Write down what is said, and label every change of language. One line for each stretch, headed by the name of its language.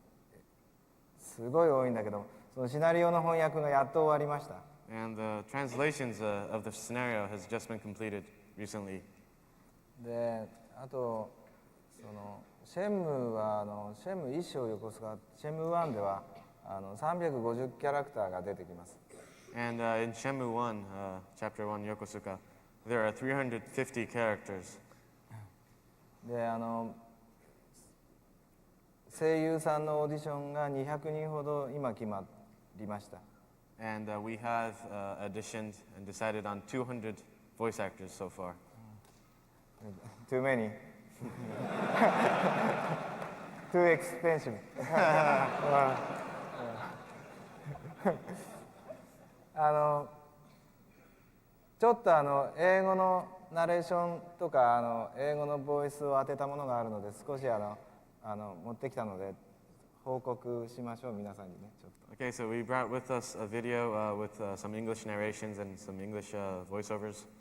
Japanese: ですごい多いんだけど、そのシナリオの翻訳がやっと終わりました。
English: And the translations of the scenario has just been completed recently.
Japanese: で、あとシェンムーはシェンムー1章横須賀、シェンムー1では350キャラクターが出てきます。
English: And in Shenmue 1, Chapter 1, Yokosuka, there are 350 characters.
Japanese: で、声優さんのオーディションが200人ほど今決まりました。
English: And we have auditioned and decided on 200 voice actors so far. Too many. Too expensive.
Japanese: ちょっと英語のナレーションとか英語のボイスを当てたものがあるので少し持ってきたので報告しましょう皆さんにねちょっと。
English: Okay, so we brought with us a video with some English narrations and some English voiceovers.